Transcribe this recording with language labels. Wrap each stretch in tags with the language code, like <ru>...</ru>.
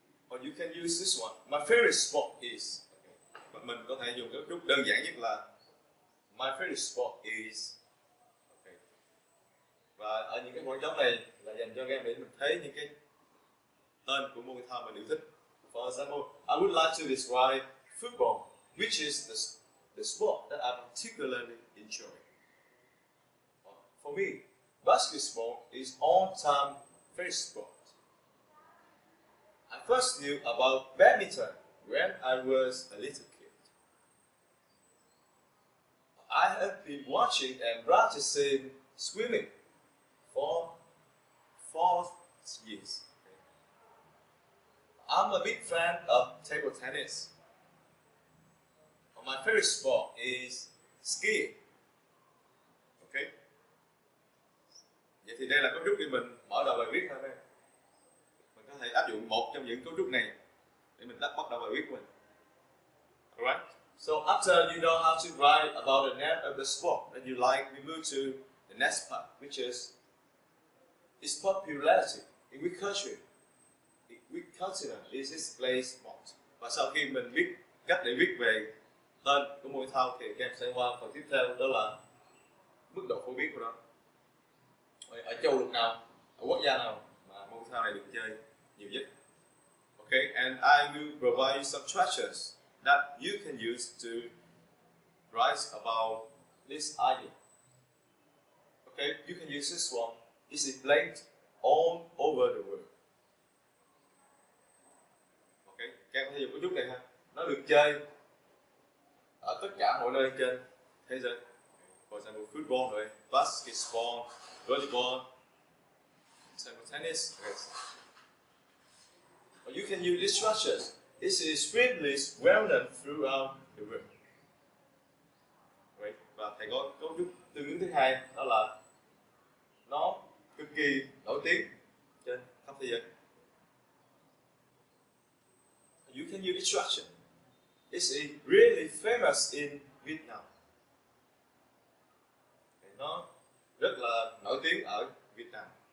<en>Or you can use this one. My favorite sport is. Okay.</en> <vi>Mình có thể dùng cấu trúc đơn giản nhất là</vi> <en>my favorite sport is.</en> <vi>Okay. Và ở những cái khoảng trống này là dành cho các em để mình thấy những cái tên của môn thể thao mình yêu thích.</vi> <en>For example, I would like to describe football, which is the sport that I particularly enjoy. For me, basketball is all-time favorite sport. I first knew about badminton when I was a little kid. I have been watching and practicing swimming for 4 years. I'm a big fan of table tennis. My favorite sport is skiing. Okay.</en> <vi>Vậy thì đây là cấu trúc để mình mở đầu bài viết thôi. Mình có thể áp dụng một trong những cấu trúc này để mình bắt đầu bài viết của mình.</vi> <en>Alright. So after you know how to write about the name of the sport that you like, we move to the next part, which is its popularity. In which country? Which continent is this place most</en> <vi>Và sau khi mình biết cách để viết về tên của môn thể thao thì các em sẽ qua phần tiếp theo, đó là mức độ phổ biến của nó. Ở châu lục nào, ở quốc gia nào mà môn thể thao này được chơi nhiều nhất?</vi> <en>Okay, and I will provide you some structures that you can use to write about this idea. Okay, you can use this one. It's played all over the world.</en> <vi>Okay, các em có thể dùng cái chút này ha. Nó được chơi ở tất cả mọi nơi trên thế giới.</vi> <en>For example, football, rồi, basketball, volleyball, table tennis. Okay. Or you can use these structures. It is extremely well known throughout the world. Right.</en> <vi>Và thầy có cấu trúc tương ứng thứ hai, đó là nó cực kỳ nổi tiếng trên khắp thế giới.</vi> <en>You can use this structure. It's really famous in Vietnam.</en> <vi>Nó rất là nổi tiếng ở Việt Nam.</vi>